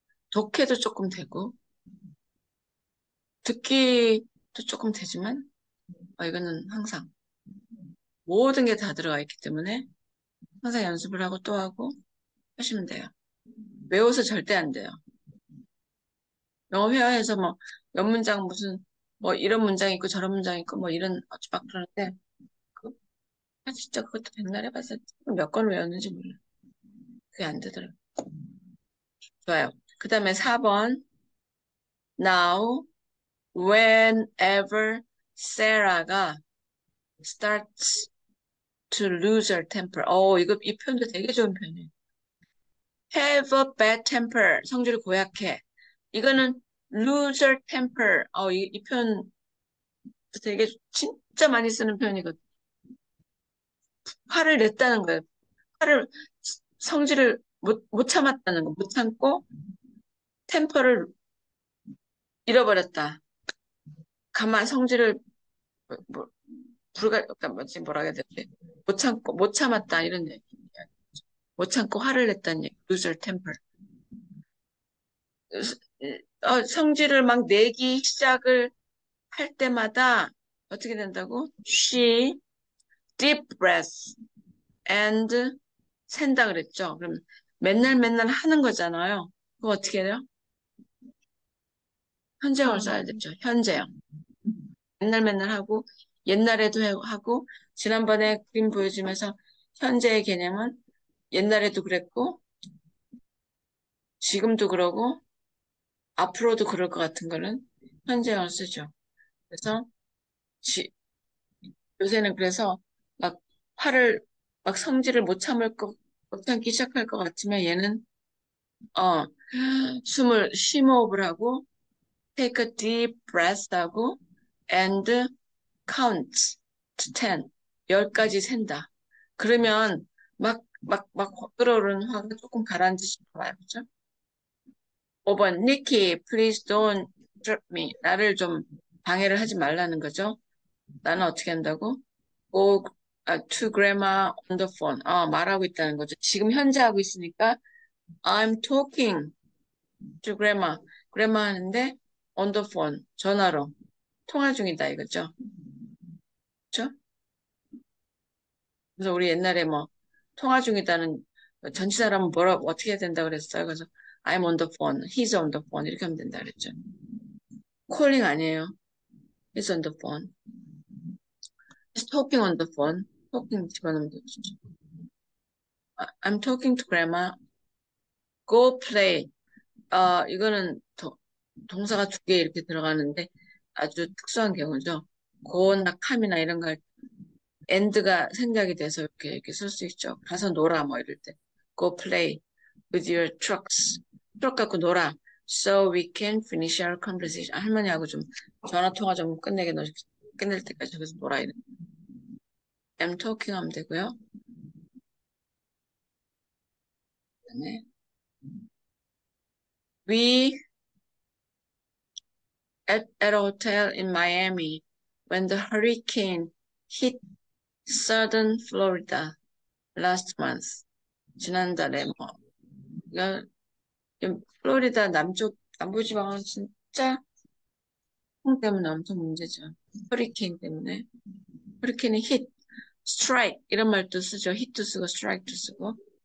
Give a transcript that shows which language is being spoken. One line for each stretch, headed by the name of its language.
Korean: 독해도 조금 되고 듣기도 조금 되지만 이거는 항상 모든 게 다 들어가 있기 때문에 항상 연습을 하고 또 하고 하시면 돼요. 외워서 절대 안 돼요. 영어 회화에서 뭐 몇 문장 무슨 뭐 이런 문장이 있고 저런 문장이 있고 뭐 이런 막 그러는데 그, 진짜 그것도 백날 해봐서 몇 건 외웠는지 몰라. 그게 안 되더라고요. 좋아요. 그 다음에 4번
English: Now whenever Sarah가 starts to lose her temper.
Korean: 이 표현도 되게 좋은 표현이에요.
English: Have a bad temper.
Korean: 성질이 고약해.
English: 이거는 lose her temper.
Korean: 이 표현 되게 진짜 많이 쓰는 표현이거든요. 화를 냈다는 거예요. 성질을 못 참았다는 거. 못 참고 템퍼를 잃어버렸다. 성질을 뭐, 그러니까 뭐라 해야 되지? 못 참았다. 이런 얘기. 못 참고 화를 냈다는 얘기.
English: lose her temper.
Korean: 성질을 막 내기 시작을 할 때마다 어떻게 된다고?
English: She deep breath and
Korean: 샌다 그랬죠. 그럼 맨날 하는 거잖아요. 그거 어떻게 해요? 현재형을 써야 되죠. 현재형. 맨날 하고 옛날에도 하고 지난번에 그림 보여주면서 현재의 개념은 옛날에도 그랬고 지금도 그러고 앞으로도 그럴 것 같은 거는 현재형을 쓰죠. 그래서 요새는 그래서 막 화를 막 성질을 못 참기 시작할 것 같으면 얘는 어 숨을 심호흡을 하고
English: take a deep breath
Korean: 하고
English: and count to 10
Korean: 10까지 센다. 그러면 막 끓어오르는 화가 조금 가라앉으실 거예요. 그죠?
English: 5번 Nikki, please don't drop me.
Korean: 나를 좀 방해를 하지 말라는 거죠. 나는 어떻게 한다고?
English: Go to grandma on the phone.
Korean: 말하고 있다는 거죠. 지금 현재 하고 있으니까
English: I'm talking to grandma. grandma 하는데 on the phone.
Korean: 전화로. 통화 중이다 이거죠. 그렇죠? 그래서 우리 옛날에 뭐 통화 중이다는 전치사라면 어떻게 해야 된다 그랬어요.
English: 그래서 I'm on the phone, he's on the phone
Korean: 이렇게 하면 된다 그랬죠. calling 아니에요.
English: he's on the phone. he's talking on the phone.
Korean: talking 집어넣으면 되죠.
English: I'm talking to grandma. go play.
Korean: 이거는 동사가 두 개 이렇게 들어가는데 아주 특수한 경우죠. go나 come이나 이런 거 and가 생각이 돼서 이렇게 쓸 수 있죠. 가서 놀아 뭐 이럴 때.
English: go play with your trucks.
Korean: 트럭 갖고 놀아.
English: so we can finish our conversation.
Korean: 할머니하고 좀 전화 통화 좀 끝낼 때까지 저기서 놀아야 돼. I'm talking 하면 되고요.
English: 그다음에 we at a hotel in Miami when the hurricane hit southern Florida last month.
Korean: 지난달에 이거 플로리다 남부지방은 진짜 풍 때문에 엄청 문제죠. 허리케인 때문에. 허리케인이 hit, strike 이런 말도 쓰죠. hit도 쓰고 strike도 쓰고.